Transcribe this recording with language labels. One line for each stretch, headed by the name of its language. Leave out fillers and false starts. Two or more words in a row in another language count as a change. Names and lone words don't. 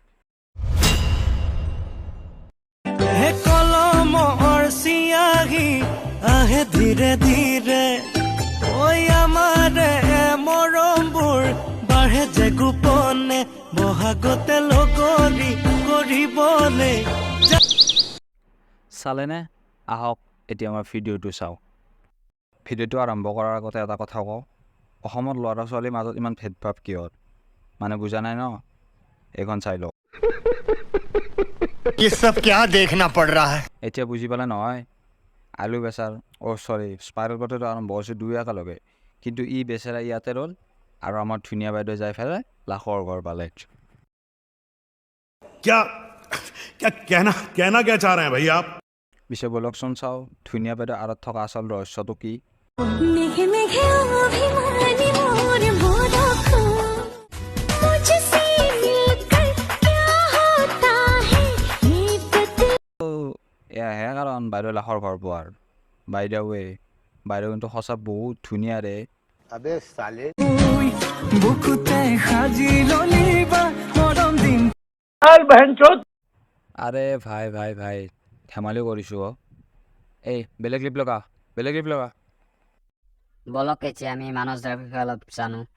Assamese: কলমৰ চিয়াহী আহে ধীৰে ধীৰে ঐ আমাৰে মৰমবোৰ বাঢ়ে যে গোপনে বহাগতে লগৰী কৰিবলৈ চালেনে? আহক এতিয়া আমাৰ ভিডিঅ'টো চাওঁ। ভিডিঅ'টো আৰম্ভ কৰাৰ আগতে এটা কথা কওঁ, অসমত ল'ৰা ছোৱালীৰ মাজত ইমান ভেদভাৱ কিয়? মানে বুজা নাই ন? এইখন চাই লওক।
Hindi: ये सब क्या देखना पड़ रहा है?
Assamese: এতিয়া বুজি পালে নহয়? আলু বেচাৰ স্পাইৰেল পটেটো আৰম্ভ হৈছে 2 একেলগে, কিন্তু ই বেচেৰা ইয়াতে ৰ'ল আৰু আমাৰ ধুনীয়া বাইদেউ যাই পেলাই লাখৰ ঘৰ পালে।
Hindi: क्या क्या कहना कहना क्या चाह रहे हैं भैया आप?
Assamese: পিছে বলকচোন চাওঁ, ধুনীয়া বাইদেউ আঁৰত থকা আচল ৰহস্যটো কি? এয়াহে কাৰণ বাইদেউ লাখৰ ঘৰ পোৱাৰ। বাইদেউ কিন্তু সঁচা বহুত ধুনীয়া ৰে।
Hindi: अबे साले
Assamese: বুকুতে সাজি ললি বা মৰম দিন আৰে ভাই ধেমালি কৰিছোঁ। এই বেলেগ ক্লিপ লগা। বলক কেছে আমি মানস দাৰ বিষয়ে অলপ জানো।